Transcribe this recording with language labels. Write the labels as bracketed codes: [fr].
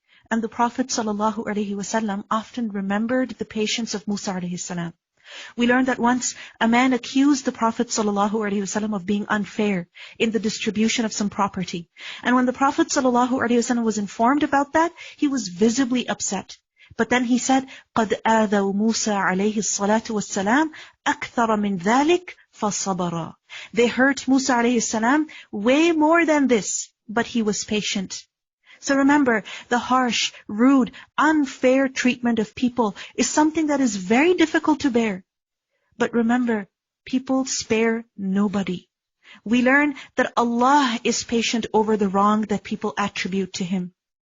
[en] And the Prophet ﷺ often remembered the patience of Musa ﷺ. We learned that once a man accused the Prophet ﷺ of being unfair in the distribution of some property. And when the Prophet ﷺ was informed about that, he was visibly upset. But then he said, [ar] قَدْ آذَوْا مُوسَى عَلَيْهِ الصَّلَاةُ وَالسَّلَامُ أَكْثَرَ مِنْ ذَلِكَ فَصَبَرًا. [en] They hurt Musa ﷺ way more than this, but he was patient. So remember, the harsh, rude, unfair treatment of people is something that is very difficult to bear. But remember, people spare nobody. We learn that Allah is patient over the wrong that people attribute to Him.